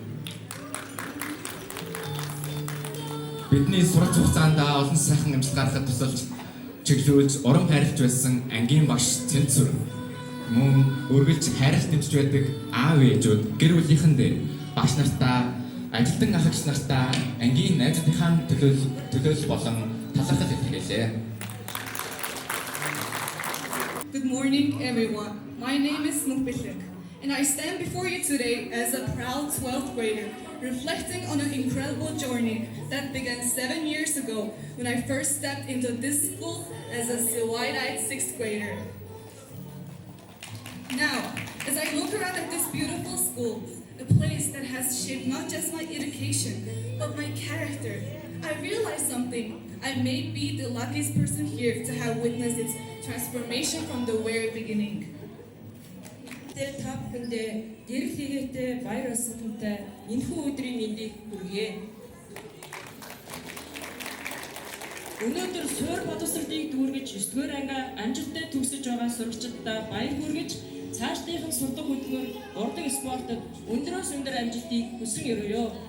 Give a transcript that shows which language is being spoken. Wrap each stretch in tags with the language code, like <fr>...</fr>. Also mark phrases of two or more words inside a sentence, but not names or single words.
<mn>Бидний сурах хугацаанд олон сайхан амжилт гаргахад тусалж чиглүүлж урам хайрлж байсан ангийн багш Цэнцүр мөн үргэлж хайрлж дэмжиж байдаг аав ээжүүд гэр бүлийнхэндээ багш нартаа ажилтан ах эгч нартаа ангийн найзуудынхаа төлөөлөл болон талархал илэрхийлээ.</mn> <en>Good morning, everyone. My name is Mukbilek, and I stand before you today as a proud 12th grader, reflecting on an incredible journey that began 7 years ago when I first stepped into this school as a wide-eyed 6th grader. Now, as I look around at this beautiful school, a place that has shaped not just my education, but my character, I realized something. I may be the luckiest person here to have witnessed its transformation from the very beginning.</en> <mn>Та бүхэндээ гэрэл хийгээтэй баяр баясгалантай энэхүү өдрийн мэндийг хүргье. Өнөөдөр суур боловсролыг дүүргэж 9-р анги амжилттай төгсөж байгаа сурагчдаа баяр хүргэж цаашдынхан сурдаг хөтөлбөр урдаг спортод өндрөөс өндөр амжилтыг хүсэн өрөөё.</mn>